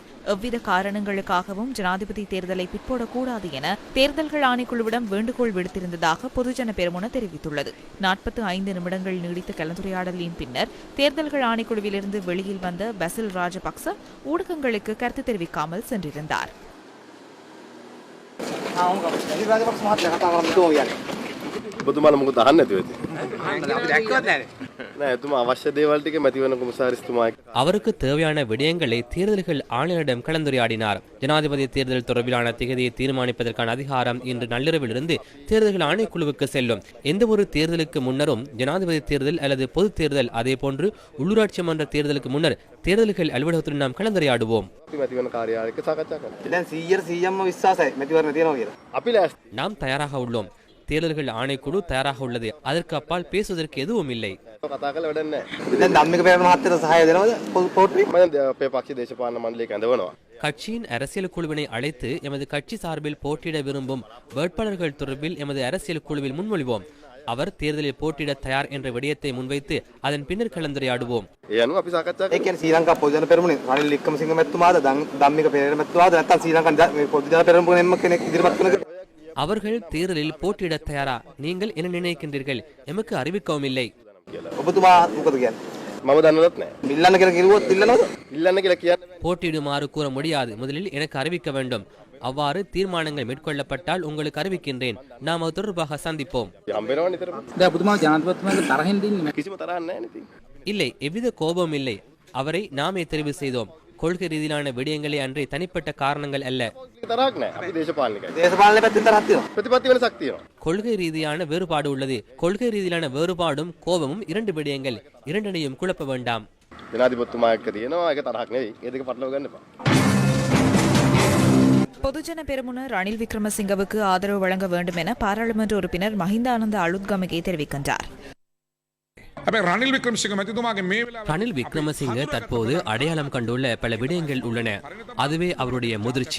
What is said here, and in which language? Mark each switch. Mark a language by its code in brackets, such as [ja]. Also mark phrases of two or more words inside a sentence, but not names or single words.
[ta] எவ்வித காரணங்களுக்காகவும் ஜனாதிபதி தேர்தலை பிற்போடக்கூடாது என தேர்தல்கள் ஆணைக்குழுவிடம் வேண்டுகோள் விடுத்திருந்ததாக பொதுஜன பெரமுன தெரிவித்துள்ளது. 45 நிமிடங்கள் நீடித்த கலந்துரையாடலின் பின்னர் தேர்தல்கள் ஆணைக்குழுவிலிருந்து வெளியில் வந்த பசில் ராஜபக்ச ஊடகங்களுக்கு கருத்து தெரிவிக்காமல் சென்றிருந்தார். [si] ඔබතුමාලා මොකද අහන්නේ නැතුව ඇති? අපි දැක්කවත් නැහැ. නෑ එතුමා අවශ්‍ය දේවල් ටික මැතිවරණ කොමසාරිස්තුමා [ta] அவருக்கு தேவையான விடயங்களை தேர்தல்கள் ஆணையரிடம் கலந்துரையாடினார். ஜனாதிபதி தேர்தல் தொடர்பிலான திகதியை தீர்மானிப்பதற்கான அதிகாரம் இன்று நள்ளிரவிலிருந்து தேர்தல்கள் ஆணைக்குழுவுக்கு செல்லும். எந்த ஒரு தேர்தலுக்கு முன்னரும் ஜனாதிபதி தேர்தல் அல்லது பொது தேர்தல், அதே போன்று உள்ளூராட்சி மன்ற தேர்தலுக்கு முன்னர் தேர்தல்கள் அலுவலகத்துடன் நாம் கலந்துரையாடுவோம். [si] මැතිවරණ කාර්යාලයක සාකච්ඡා කරනවා. දැන් 100%ම විශ්වාසයි මැතිවරණ තියෙනවා කියලා. අපි ලෑස්ති. [ta] நாம் தயாராக உள்ளோம். தேர்தல்கள் ஆணைக்குழு தயாராக உள்ளது. அதற்கு அப்பால் பேசுவதற்கு எதுவும் இல்லை. [si] කතා කරලා වැඩක් නැහැ. දැන් ධම්මික පෙරමුණ මහත්තයට සහාය දෙනවද පොට්ටුවේ? මම අපේ පක්ෂ දේශපාලන මණ්ඩලයක ඇඳවනවා. [ta] கட்சியின் அரசியல் குழுவினை அழைத்து எமது கட்சி சார்பில் போட்டியிட விரும்பும் வேட்பாளர்கள் தொடர்பில் எமது அரசியல் குழுவில் முன்மொழிவோம். அவர் தேர்தலில் போட்டியிட தயார் என்ற விடயத்தை முன்வைத்து அதன் பின்னர் கலந்துரையாடுவோம். [si] ඒ අනුව අපි සාකච්ඡා ඒ කියන්නේ ශ්‍රී ලංකා පොදුජන පෙරමුණේ රනිල් වික්‍රමසිංහ මැතිතුමාද ධම්මික පෙරේර මැතිතුමාද නැත්නම් ශ්‍රී ලංකා පොදුජන පෙරමුණෙම කෙනෙක් ඉදිරිපත් කරන [ta] அவர்கள் தேர்தலில் போட்டியிட தயாரா? நீங்கள் என்ன நினைக்கின்றீர்கள்? எமக்கு அறிவிக்கவும் இல்லை. [si] ඔබතුමා මොකද කියන්නේ? මම දන්නවත් නැහැ. ඉල්ලන්න කියලා කිව්වොත් ඉල්ලනවද? ඉල්ලන්න කියලා කියන්නේ [ta] போட்டியிடுமாறு கூற முடியாது. முதலில் எனக்கு அறிவிக்க வேண்டும். அவ்வாறு தீர்மானங்கள் மேற்கொள்ளப்பட்டால் உங்களுக்கு அறிவிக்கின்றேன். நாம் அது தொடர்பாக சந்திப்போம். [si] හම්බෙනවා නිතරම. දැන් ඔබතුමා ජනාධිපතිතුමාගේ තරහින් දින්නේ කිසිම තරහක් නැහැ නේ ඉතින්. [ta] இல்லை, எவ்வித கோபம் இல்லை. அவரை நாமே தெரிவு செய்தோம். கொள்கை ரீதியிலான விடயங்களே அன்றே தனிப்பட்ட காரணங்கள் அல்ல. [si] තරහක් නැහැ. අපි දේශපාලනිකයි. දේශපාලන පැත්තෙන් තරහක් තියෙනවා. ප්‍රතිපත්ති වෙනසක් තියෙනවා. [ta] கொள்கை ரீதியான வேறுபாடு உள்ளது. கொள்கை ரீதியிலான வேறுபாடும் கோபமும் 2 விடயங்கள். இரண்டனையும் குழப்ப வேண்டாம். [si] ජනාධිපතිතුමා එක්ක තියෙනවා. ඒක තරහක් නෙවෙයි. ඒ දෙක පටලව ගන්න එපා. [ta] பொதுஜன பெரமுன ரணில் விக்ரமசிங்கவுக்கு ஆதரவு வழங்க வேண்டும் என பாராளுமன்ற உறுப்பினர் மஹிந்தானந்த அலுத்கமகே தெரிவிக்கின்றார். ரணில் விக்ரமசிங்க தற்போது அடையாளம் கண்டுள்ள பல விடயங்கள் உள்ளன. அதுவே அவருடைய முதிர்ச்சி.